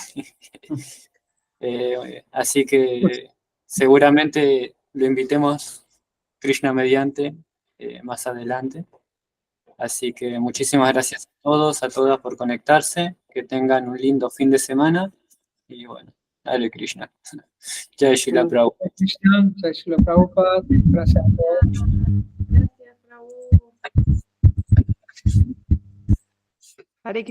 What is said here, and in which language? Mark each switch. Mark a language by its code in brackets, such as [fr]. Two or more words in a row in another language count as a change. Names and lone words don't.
[es] Así que seguramente lo invitemos, Krishna mediante, más adelante. Así que muchísimas gracias a todos, a todas por conectarse. Que tengan un lindo fin de semana. Y bueno, dale Krishna. [hi] जय शिला प्रभु. जय कृष्ण, जय श्रील प्रभुपाद. [es] Gracias a todos. Gracias, Prabhu. Hare